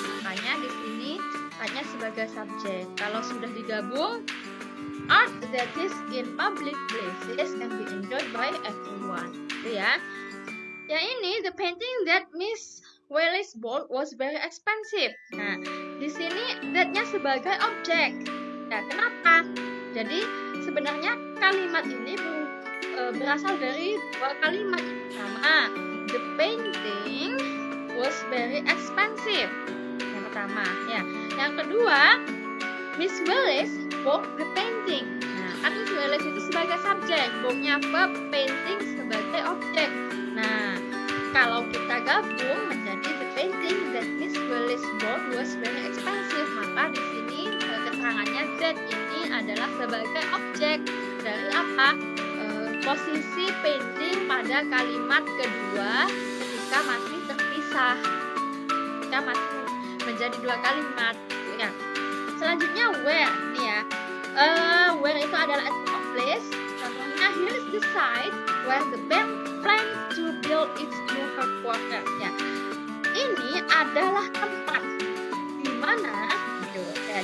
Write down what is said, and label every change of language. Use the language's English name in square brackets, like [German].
[Indonesian] Makanya di sini artnya sebagai subjek. Kalau sudah digabung, [English] art that is in public places can be enjoyed by everyone. Itu ya. [Indonesian] Yang ini, [English] the painting that Miss Wallis bought was very expensive. [Indonesian] Nah, di sini that-nya sebagai objek. Ya, kenapa? Jadi sebenarnya kalimat ini berasal dari dua kalimat. Pertama, [English] the painting was very expensive. [Indonesian] Yang pertama, ya. Yang kedua, [English] Miss Wallis bought the painting. [Indonesian] Nah, kan Miss Wallis itu sebagai subjek, bought-nya verb, painting sebagai objek. Nah, kalau kita gabung menjadi [English] the painting that Miss Wallis bought was very expensive, [Indonesian] maka di sini keterangannya that ini adalah sebagai objek dari apa? Posisi painting pada kalimat kedua ketika masih terpisah, ketika masih menjadi 2 kalimat gitu ya. Selanjutnya where nih ya. [English] Where [Indonesian] itu adalah [English] a place. [Indonesian] Contohnya [English] here is the site where the bank plans to build its new headquarters ya. [Indonesian] Ini adalah tempat di mana gitu ya.